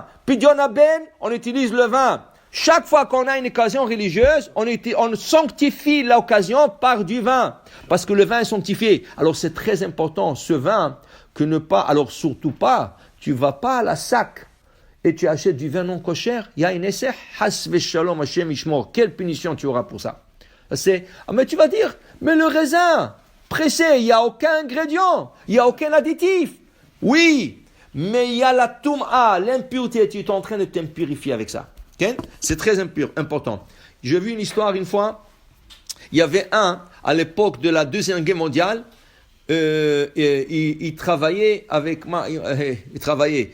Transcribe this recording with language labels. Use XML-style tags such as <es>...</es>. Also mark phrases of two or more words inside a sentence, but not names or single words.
<he>פדיון הבן,</he> <fr>on utilise le vin. Chaque fois qu'on a une occasion religieuse, on sanctifie l'occasion par du vin. Parce que le vin est sanctifié. Alors c'est très important, ce vin, alors surtout pas, tu vas pas à la sac et tu achètes du vin non kosher, il y a une essai,</fr> <he>חס ושלום השם ישמור.</he> <fr>Quelle punition tu auras pour ça? Mais tu vas dire, mais le raisin, pressé, il n'y a aucun ingrédient, il n'y a aucun additif. Oui, mais il y a la toum'a, l'impureté, tu es en train de t'impurifier avec ça. Okay? C'est très important. J'ai vu une histoire une fois, il y avait à l'époque de la Deuxième Guerre mondiale, il travaillait il travaillait.</fr>